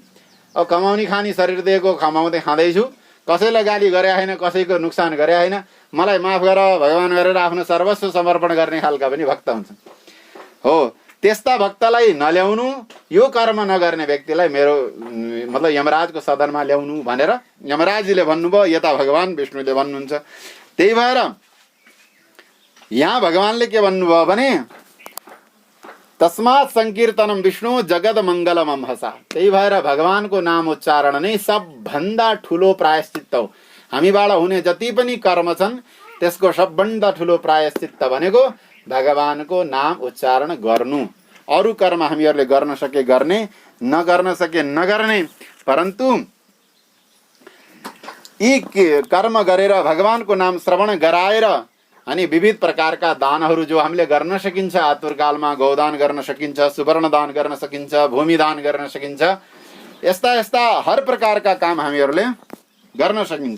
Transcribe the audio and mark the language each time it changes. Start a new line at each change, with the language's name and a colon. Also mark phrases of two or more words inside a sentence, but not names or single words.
Nepali: अब कमाउने खाने शरीर दिएको कमाउँदै खाँदैछु, कसैलाई गाली गरे होइन, कसैको नोक्सान गरे होइन, मलाई माफ गर भगवान गरेर आफ्नो सर्वस्व समर्पण गर्ने खालका पनि भक्त हुन्छन्। हो, त्यस्ता भक्तलाई नल्याउनु, यो कर्म नगर्ने व्यक्तिलाई मेरो मतलब यमराजको सदनमा ल्याउनु भनेर यमराजजीले भन्नुभयो, यता भगवान विष्णुले भन्नुहुन्छ। त्यही भएर यहाँ भगवानले के भन्नुभयो भने,
Sanskrit: तस्मात् संकीर्तनम विष्णु जगत मङ्गलम अम्हसा।
Nepali: त्यही भएर भगवानको नाम उच्चारण नै सबभन्दा ठुलो प्रायश्चित्त हो। हामीबाट हुने जति पनि कर्म छन् त्यसको सबभन्दा ठुलो प्रायश्चित्त भनेको भगवानको नाम उच्चारण गर्नु। अरू कर्म हामीहरूले गर्न सके गर्ने, नगर्न सके नगर्ने, परन्तु यी कर्म गरेर भगवानको नाम श्रवण गराएर अनि विविध प्रकारका दानहरू जो हामीले गर्न सकिन्छ, आतुरकालमा गौदान गर्न सकिन्छ, सुवर्ण दान गर्न सकिन्छ, भूमि दान गर्न सकिन्छ, यस्ता यस्ता हर प्रकारका काम हामीहरूले गर्न सकिन्छ।